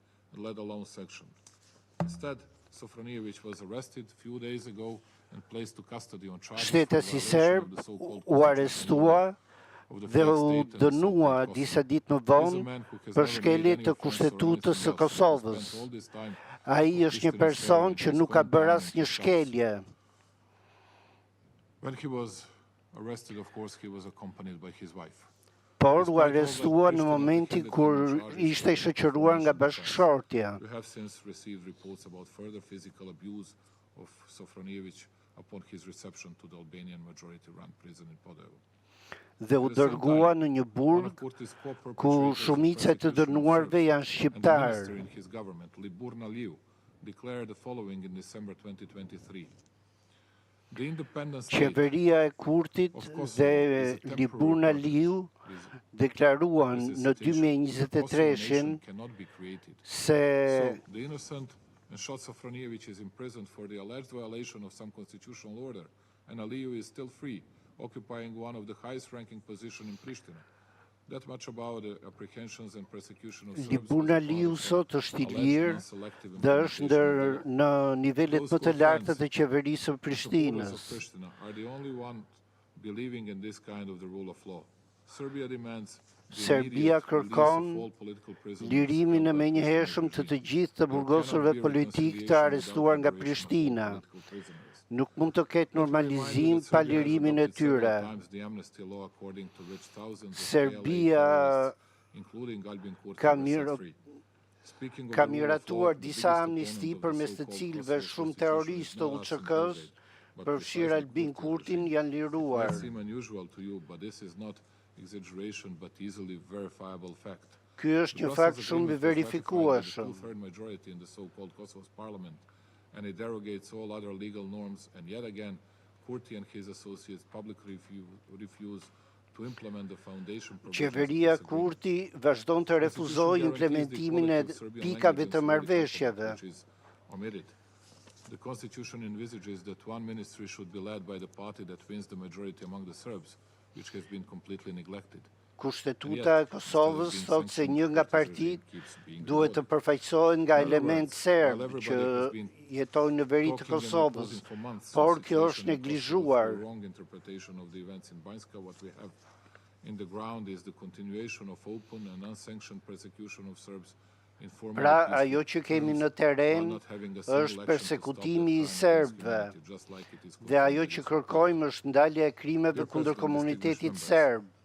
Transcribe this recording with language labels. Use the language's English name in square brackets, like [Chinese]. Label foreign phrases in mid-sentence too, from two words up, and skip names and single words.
[Albanian] Shtetësi serb u arrestua dhe u dënua disa ditë më vonë për shkelje të kushtetutës së Kosovës. Ai është një person që nuk ka bërë asnjë shkelje. [English] When he was arrested, of course, he was accompanied by his wife. [Albanian] Por u arrestua në momentin kur ishte i shoqëruar nga bashkëshortja. [English] We have since received reports about further physical abuse of Sofronijević upon his reception to the Albanian majority-run prison in Podevo. [Albanian] Dhe u dërgua në një burg ku shumica e të dënuarve janë shqiptar. [English] Declared the following in December 2023. [Albanian] Qeveria e Kurtit dhe Liburna Liu deklaruan në 2023 se [English] the innocent and shot Sofronijević is imprisoned for the alleged violation of some constitutional order, and Aliu is still free, occupying one of the highest-ranking positions in Prishtina. That much about the apprehensions and persecution of Serbs. [Albanian] Liburna Liu sot është i lirë dhe është ndër në nivelet më të larta të qeverisë së Prishtinës. [English] Are the only one believing in this kind of the rule of law. Serbia demands [Albanian] Serbia kërkon lirimin e menjëhershëm të gjithë të burgosurve politik të arrestuar nga Prishtina. Nuk mund të ketë normalizim pa lirimin e tyre. Serbia ka miratuar disa amnisti përmes të cilëve shumë terroristë të UÇK-s, përfshirë Albin Kurtin, janë liruar. Ky është një fakt shumë i verifikueshëm. [English] And it derogates all other legal norms, and yet again, Kurti and his associates publicly refuse to implement the foundation. [Albanian] Qeveria Kurti vazhdon të refuzojë implementimin e pikave të marrëveshjeve. [English] The constitution envisages that one ministry should be led by the party that wins the majority among the Serbs, which has been completely neglected. [Albanian] Kushtetuta e Kosovës thot se një nga partitë duhet të përfaqësohen nga elementë serb që jetojnë në veri të Kosovës, por kjo është neglizhuar. [English] In the ground is the continuation of open and unsanctioned persecution of Serbs. [Albanian] Pra, ajo që kemi në teren është persekutimi i serbëve, dhe ajo që kërkojmë është ndalja e krimeve kundër komunitetit serb.